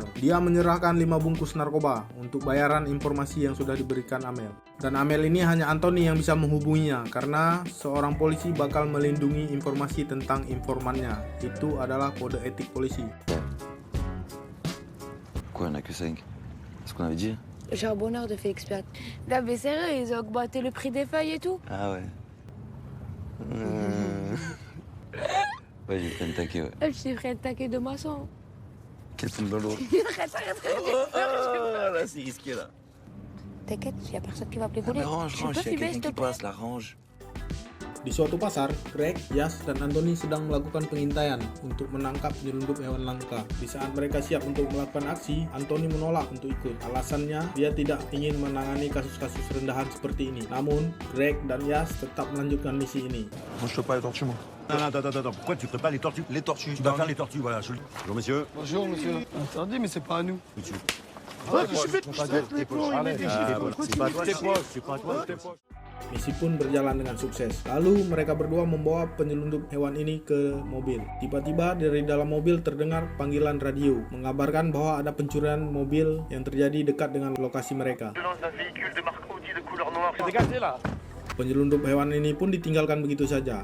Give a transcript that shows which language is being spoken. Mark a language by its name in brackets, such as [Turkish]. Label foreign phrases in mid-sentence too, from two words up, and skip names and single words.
[Indonesian] Dia menyerahkan 5 bungkus narkoba untuk bayaran informasi yang sudah diberikan Amel. Dan Amel ini hanya Anthony yang bisa menghubunginya, karena seorang polisi bakal melindungi informasi tentang informannya. Itu adalah kode etik polisi. [French] Quoi, on a que 5? C'est ce qu'on avait dit? Charbonneur de Félix Piat. Non mais sérieux, ils ont augmenté le prix des feuilles et tout. Ah ouais. Ouais, j'ai fait un taquet, ouais. Je t'ai pris un taquet de maçon. Quel fond dans l'eau. Là, c'est risqué, là. T'inquiète, il y a personne qui va appeler Ah, voler. mais range, Je range, peux il y a filmer, quelqu'un s'il te qui plaît? passe, la range. [Indonesian] Di suatu pasar, Greg, Yas, dan Anthony sedang melakukan pengintaian untuk menangkap penyelundup hewan langka. Di saat mereka siap untuk melakukan aksi, Anthony menolak untuk ikut. Alasannya, dia tidak ingin menangani kasus-kasus rendahan seperti ini. Namun, Greg dan Yas tetap melanjutkan misi ini. [French] Moi je fais pas les tortues moi. Non, attends. Pourquoi tu ferais pas les tortues? Les tortues. Tu dois faire les tortues, voilà. Bonjour, monsieur. Bonjour monsieur. Interdit mais c'est pas à nous. Monsieur. Tes poches. C'est pas à toi. [Indonesian] Misi pun berjalan dengan sukses. Lalu mereka berdua membawa penyelundup hewan ini ke mobil. Tiba-tiba dari dalam mobil terdengar panggilan radio, mengabarkan bahwa ada pencurian mobil yang terjadi dekat dengan lokasi mereka. Penyelundup hewan ini pun ditinggalkan begitu saja.